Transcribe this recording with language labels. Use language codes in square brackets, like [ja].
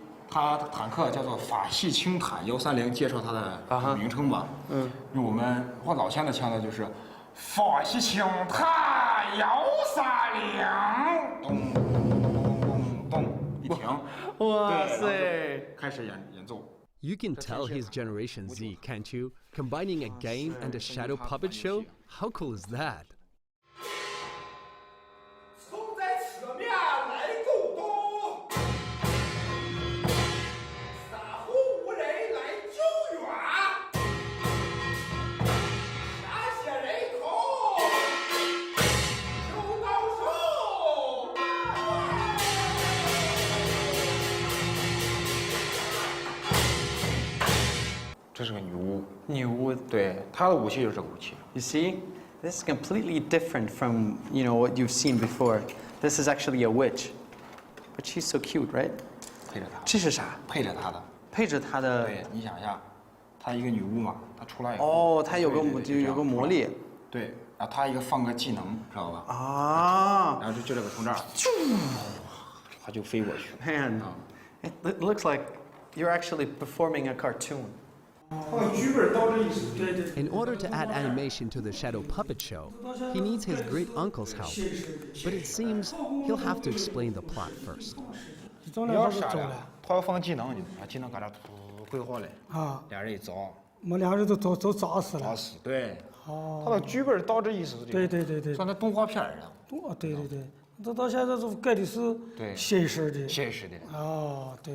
[zh] 它坦克叫做法系轻坦130，介绍它的名称吧。用我们老乡的腔调就是法系轻坦130，咚咚咚咚咚，一停，哇塞！开始演奏。 [en] You can tell he's Generation Z, can't you? Combining a game and a shadow puppet show? How cool is that? [zh] 从在此面来故东，撒乎无人来救援，那些人口就高手。这是个女巫，女巫。对，她的武器就是这个武器。 [en] You see, this is completely different from what you've seen before. This is actually a witch, but she's so cute, right? [zh] 配着她，这是啥？配着她的。配着她的。对，你想一下，她一个女巫嘛，她出来以后。哦，她有个魔力。对，然后她一个放个技能，知道吧？啊。然后就这个从这儿，她就飞过去。 [en] Man, it looks like you're actually performing a cartoon. In order to add animation to the shadow puppet show, he needs his great uncle's help. But it seems he'll have to explain the plot first. [zh] 你要啥呀？他要放技能，你把技能搁这挥霍嘞。啊，俩人一遭，我俩人都砸死了。砸死。对。哦。他的剧本到这意思是这个。对。像那动画片一样。对。这到现在都盖的是现实的。现实的。哦，对。